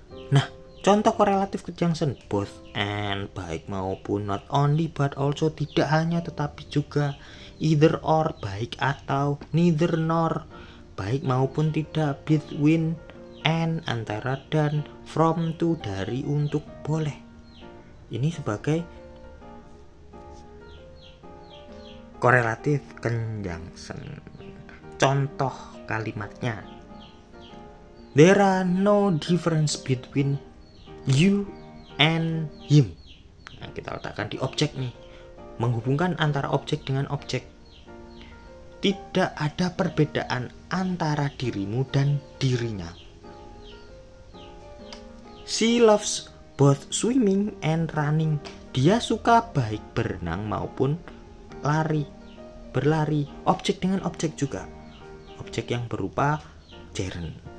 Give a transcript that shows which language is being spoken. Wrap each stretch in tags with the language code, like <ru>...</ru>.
<id>Nah, contoh korelatif conjunction, both and, baik maupun, not only but also, tidak hanya tetapi juga, either or, baik atau, neither nor, baik maupun tidak, between and, antara dan, from to, dari, untuk, boleh. Ini sebagai korelatif conjunction.</id> <en>Contoh kalimatnya, there are no difference between you and him.</en> <id>Nah, kita letakkan di objek nih, menghubungkan antara objek dengan objek. Tidak ada perbedaan antara dirimu dan dirinya.</id> <en>She loves both swimming and running.</en> <id>Dia suka baik berenang maupun berlari. Objek dengan objek juga. Objek yang berupa gerund.</id>